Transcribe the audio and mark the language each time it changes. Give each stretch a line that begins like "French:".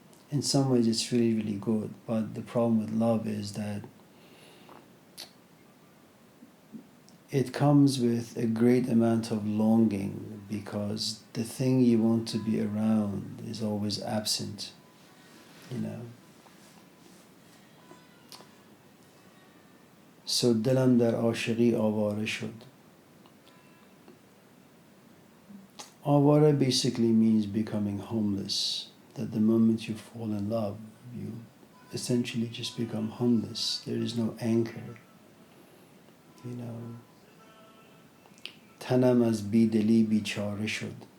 English: In some ways it's really, really good, but the problem with love is that it comes with a great amount of longing, because the thing you want to be around is always absent, you know.
Persian: So دلم در عاشقی آواره شد.
English: Avara basically means becoming homeless, that the moment you fall in love, you essentially just become homeless. There is no anchor, you know.
Persian: تنم از بیدلی بیچاره شد.